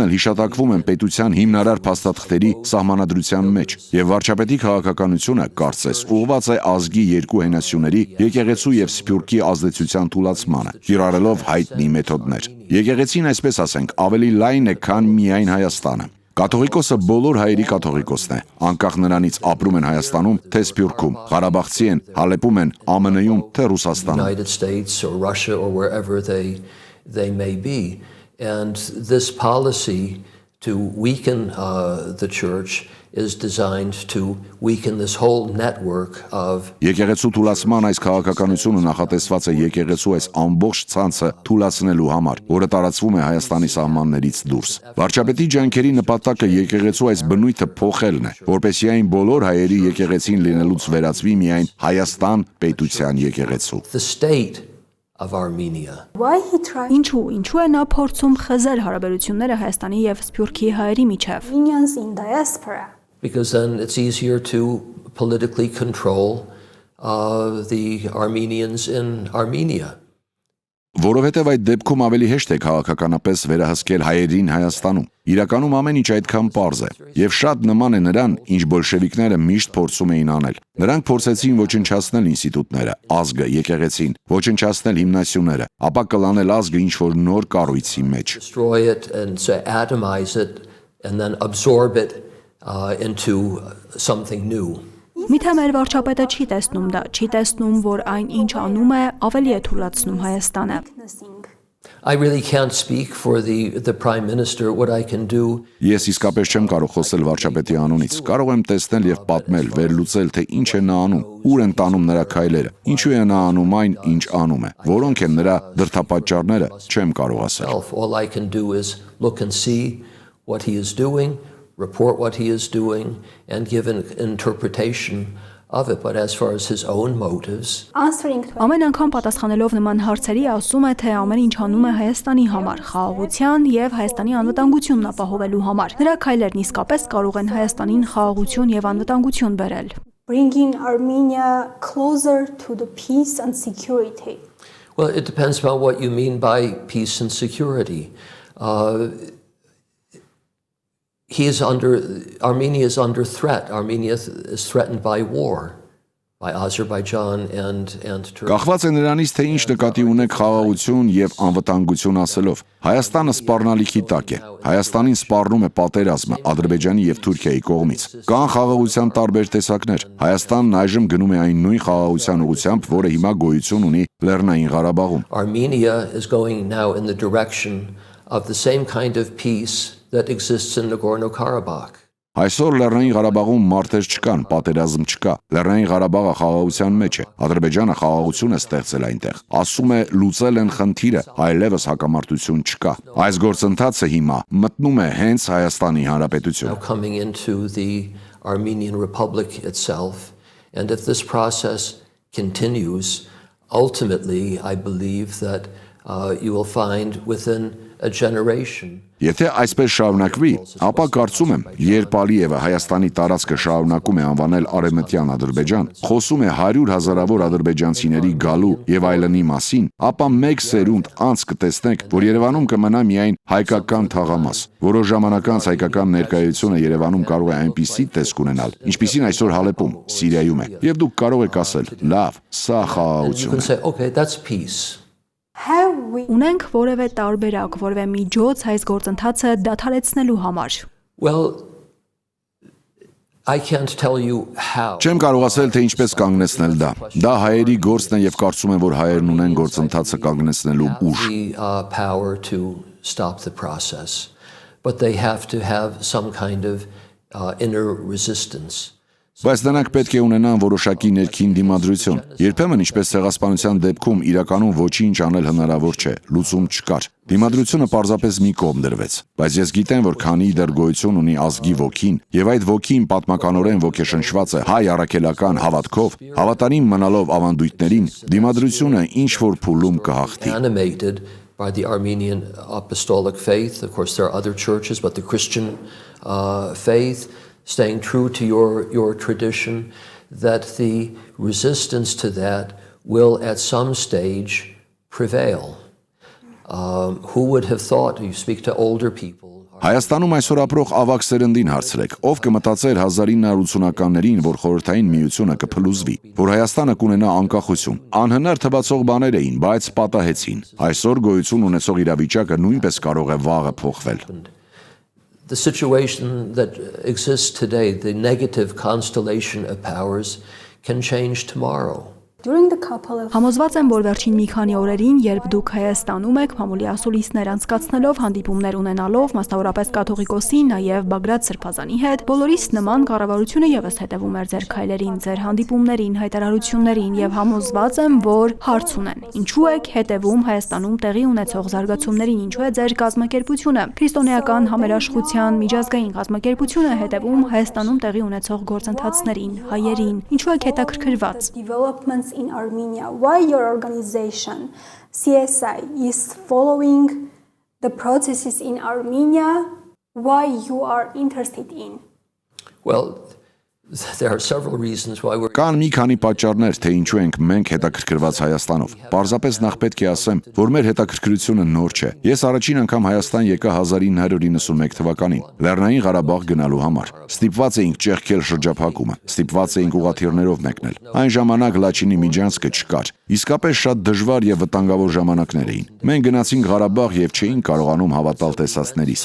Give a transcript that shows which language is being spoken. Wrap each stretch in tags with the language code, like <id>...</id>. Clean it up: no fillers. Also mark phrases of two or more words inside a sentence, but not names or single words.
<hy>էլ հիշատակվում են պետության հիմնարար փաստաթղթերի սահմանադրության մեջ, եւ վարչապետի քաղաքականությունը կարծես ուղղված է ազգի երկու հենասյուների եկեղեցու եւ սփյուռքի ազդեցության թուլացմանը, կիրառելով հայտնի մեթոդներ։ Եկեղեցին, այսպես ասենք, ավելի լայն է, քան միայն Հայաստանը։ Կաթողիկոսը բոլոր հայերի կաթողիկոսն է, անկախ նրանից ապրում են Հայաստանում, թե Սփյուռքում, Ղարաբաղցի են, Հալեպում են, ԱՄՆ-ում, թե Ռուսաստանում։</hy> <en>United States or Russia or wherever they may be. And this policy to weaken the church is designed to weaken this whole network of</en> <hy>Եկեղեցու թուլացման այս քաղաքականությունը նախատեսված է եկեղեցու այս ամբողջ ցանցը թուլացնելու համար, որը տարածվում է Հայաստանի սահմաններից դուրս։ Վարչապետի ջանքերի նպատակը եկեղեցու այս բնույթը փոխելն է, որպեսզի այն բոլոր հայերի եկեղեցին լինելուց վերածվի միայն Հայաստան պետության եկեղեցու։</hy> <en>the state of Armenia.</en> <hy>Ինչու է նա փորձում խզել հարաբերությունները Հայաստանի եւ Սփյուռքի հայերի միջև։</hy> <en>Armenians in diaspora? Because then it's easier to politically control the Armenians in Armenia.</en> <hy>Որովհետև այդ դեպքում ավելի հեշտ է քաղաքականապես վերահսկել հայերին Հայաստանում։ Իրականում ամեն ինչ այդքան պարզ է, եւ շատ նման է նրան, ինչ բոլշևիկները միշտ փորձում էին անել։ Նրանք փորձեցին ոչնչացնել ինստիտուտները, ազգը, եկեղեցին, ոչնչացնել հիմնասյուները, ապա կլանել ազգը ինչ-որ նոր կառույցի մեջ։</hy> <en>Destroy it and so atomize it and then absorb it into something new.</en> <hy>Միթե մեր վարչապետը չի տեսնում դա, չի տեսնում, որ այն ինչ անում է, ավելի է թուլացնում Հայաստանը։</hy> <en>I really can't speak for the prime minister. What I can do</en> <hy>Ես իսկապես չեմ կարող խոսել վարչապետի անունից։ Կարող եմ տեսնել եւ պատմել, վերլուծել, թե ինչ է նա անում, ուր են տանում նրա քայլերը, ինչու է նա անում այն, ինչ անում է, որոնք են նրա դրդապատճառները, չեմ կարող ասել։</hy> <en>All I can do is look and see what he is doing, report what he is doing, and give an interpretation of it. But as far as his own motives,</en> <hy>Ամեն անգամ պատասխանելով նման հարցերի ասում է, թե ամեն ինչ անում է Հայաստանի համար, խաղաղության եւ Հայաստանի անվտանգությունն ապահովելու համար։ Նրա քայլերն իսկապես կարող են Հայաստանին խաղաղություն եւ անվտանգություն բերել։</hy> <en>Bringing Armenia closer to the peace and security. well, it depends on what you mean by peace and security. Armenia is under threat. Armenia is threatened by war, by Azerbaijan and Turkey.</en> <hy>Կախված է նրանից, թե ինչ նկատի ունեք խաղաղություն եւ անվտանգություն ասելով։ Հայաստանը սպառնալիքի տակ է։ Հայաստանին սպառնում է պատերազմը Ադրբեջանի եւ Թուրքիայի կողմից։ Կան խաղաղության տարբեր տեսակներ։ Հայաստանն այժմ գնում է այն նույն խաղաղության ուղղությամբ, որը հիմա գոյություն ունի Լեռնային Ղարաբաղում։</hy> <en>Armenia is going now in the direction of the same kind of peace that exists in Nagorno-Karabakh.</en> <hy>Այսօր Լեռնային Ղարաբաղում մարտեր չկան, պատերազմ չկա։ Լեռնային Ղարաբաղը խաղաղության մեջ է։ Ադրբեջանը խաղաղություն է ստեղծել այնտեղ։ Ասում է լուծել են խնդիրը, այլևս հակամարտություն չկա։ Այս գործընթացը հիմա մտնում է հենց Հայաստանի Հանրապետություն։</hy> <en>Now coming into the Armenian Republic itself, and if this process continues, ultimately I believe that you will find within a generation.</en> <hy>Եթե այսպես շարունակվի, ապա կարծում եմ, երբ Ալիևը Հայաստանի տարածքը շարունակում է անվանել Արևմտյան Ադրբեջան, խոսում է 100,000-ավոր ադրբեջանցիների գալու եւ այլնի մասին, ապա մեկ սերունդ անց կտեսնեք, որ Երևանում կմնա միայն հայկական թաղամաս։ Որոշ ժամանակ անց հայկական ներկայությունը Երևանում կարող է այնպիսի տեսք ունենալ, ինչպիսին այսօր Հալեպում, Սիրիայում է։ Եվ դուք կարող եք ասել. լավ, սա խաղաղություն է։</hy> <en>Okay, that's peace.</en> <hy>Ունենք որևէ տարբերակ, որևէ միջոց այս գործընթացը դադարեցնելու համար։</hy> <en>Well, I can't tell you how.</en> <hy>Չեմ կարող ասել, թե ինչպես կանգնեցնել դա։ Դա հայերի գործն է եւ կարծում եմ, որ հայերն ունեն գործընթացը կանգնեցնելու ուժ։</hy> <en>Power to stop the process, but they have to have some kind of inner resistance.</en> <hy>Բայց նրանք պետք է ունենան որոշակի ներքին դիմադրություն։ Երբեմն, ինչպես ցեղասպանության դեպքում, իրականում ոչինչ անել հնարավոր չէ, լուծում չկար։ Դիմադրությունը պարզապես մի կողմ դրվեց։ Բայց ես գիտեմ, որ քանի դեռ գոյություն ունի ազգի ոգին, եւ այդ ոգին պատմականորեն ոգեշնչված է հայ առաքելական հավատքով, հավատարիմ մնալով ավանդույթներին, դիմադրությունը ինչ որ փուլում կհաղթի։</hy> <en>By the Armenian Apostolic faith, of course there are other churches, but the Christian faith, staying true to your tradition, that the resistance to that will at some stage prevail. Who would have thought, you speak to older people.</en> <hy>Հայաստանում այսօր ապրող ավակ սերնդին հարցրեք, ով կմտածեր 1980-ականներին, որ խորհրդային միությունը կփլուզվի, որ Հայաստանը կունենա անկախություն։ Անհնար թվացող բաներ էին, բայց պատահեցին։ Այսօր գոյություն ունեցող իրավիճակը նույնպես կարող է վաղը փոխվել։</hy> <en>The situation that exists today, the negative constellation of powers, can change tomorrow.</en> <hy>Համոզված եմ, որ վերջին մի քանի օրերին, երբ դուք Հայաստանում եք, մամուլի ասուլիսներ անցկացնելով, հանդիպումներ ունենալով, մասնավորապես կաթողիկոսի, նաև Բագրատ Սրբազանի հետ, բոլորիս նման կառավարությունը եւս հետևում էր ձեր քայլերին, ձեր հանդիպումներին, հայտարարություններին եւ համոզված եմ, որ հարց ունեն. ինչու եք հետևում Հայաստանում տեղի ունեցող զարգացումներին, ինչու է ձեր կազմակերպությունը, քրիստոնեական համերաշխության միջազգային կազմակերպությունը հետևում Հայաստանում տեղի ունեցող գործընթացներին, հայերին, ինչու եք հետաքրքրված։</hy> <en>In Armenia, why your organization CSI is following the processes in Armenia, why you are interested in? Well, There are several reasons why we're</en> <hy>Կան մի քանի պատճառներ, թե ինչու ենք մենք հետաքրքրված Հայաստանով։ Պարզապես նախ պետք է ասեմ, որ մեր հետաքրքրությունը նոր չէ։ Ես առաջին անգամ Հայաստան եկա 1991 թվականին, Լեռնային Ղարաբաղ գնալու համար։ Ստիպված էինք ճեղքել շրջափակումը, ստիպված էինք ուղղաթիռներով մեկնել։ Այն ժամանակ Լաչինի միջանցքը չկար։ Իսկապես շատ դժվար եւ վտանգավոր ժամանակներ էին։ Մենք գնացինք Ղարաբաղ եւ չէինք կարողանում հավատալ տեսածներիս։</hy>